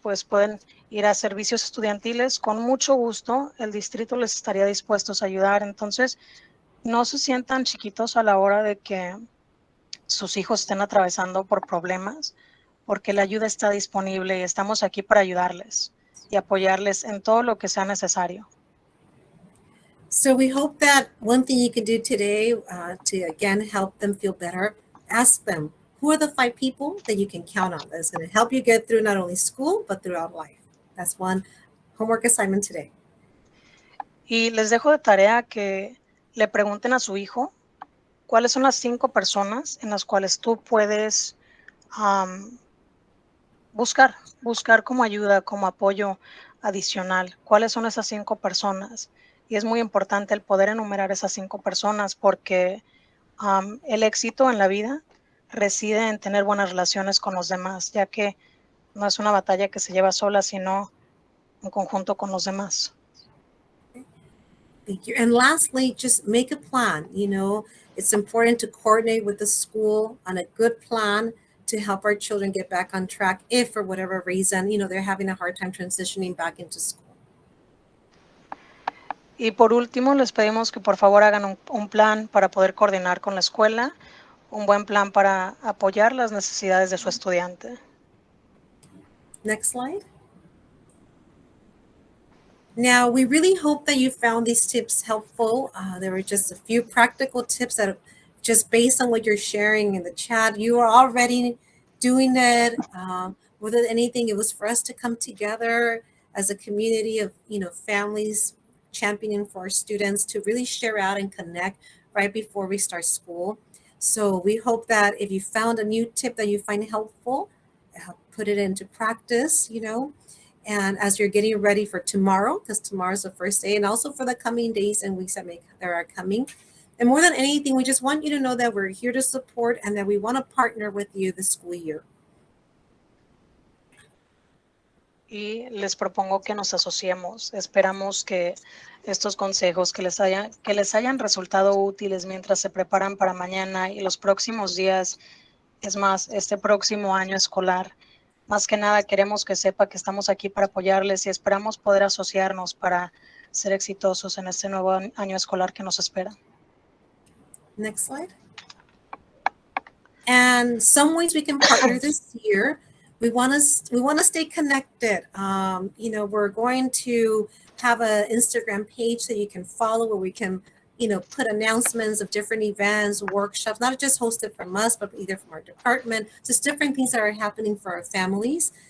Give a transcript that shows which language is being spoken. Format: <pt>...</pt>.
<es>Pues pueden ir a servicios estudiantiles, con mucho gusto, el distrito les estaría dispuestos a ayudar. Entonces, no se sientan chiquitos a la hora de que sus hijos estén atravesando por problemas, porque la ayuda está disponible y estamos aquí para ayudarles y apoyarles en todo lo que sea necesario.</es> <en>So we hope that one thing you can do today to, again, help them feel better, ask them, who are the 5 people that you can count on that's going to help you get through not only school, but throughout life? That's one homework assignment today.</en> <es>Y les dejo de tarea que le pregunten a su hijo cuáles son las 5 personas en las cuales tú puedes buscar como ayuda, como apoyo. adicional. ¿Cuáles son esas 5 personas? Y es muy importante el poder enumerar esas 5 personas porque el éxito en la vida reside en tener buenas relaciones con los demás, ya que no es una batalla que se lleva sola, sino en conjunto con los demás.</es> <en>Thank you. And lastly, just make a plan. You know, it's important to coordinate with the school on a good plan to help our children get back on track if for whatever reason, you know, they're having a hard time transitioning back into school.</en> <es>Y por último, les pedimos que por favor hagan un plan para poder coordinar con la escuela, un buen plan para apoyar las necesidades de su estudiante.</es> <en>Next slide. Now, we really hope that you found these tips helpful. There were just a few practical tips that just based on what you're sharing in the chat, you are already doing it. More than anything, it was for us to come together as a community of, you know, families championing for our students to really share out and connect right before we start school. So we hope that if you found a new tip that you find helpful, put it into practice, you know, and as you're getting ready for tomorrow, because tomorrow's the first day, and also for the coming days and weeks that are coming. And more than anything, we just want you to know that we're here to support and that we want to partner with you this school year.</en> <es>Y les propongo que nos asociemos. Esperamos que estos consejos que les hayan resultado útiles mientras se preparan para mañana y los próximos días, es más, este próximo año escolar. Más que nada queremos que sepa que estamos aquí para apoyarles y esperamos poder asociarnos para ser exitosos en este nuevo año escolar que nos espera.</es> <en>Next slide. And some ways we can partner this year. We want to stay connected. You know, we're going to have an Instagram page that you can follow where we can, you know, put announcements of different events, workshops, not just hosted from us, but either from our department, just different things that are happening for our families.</en>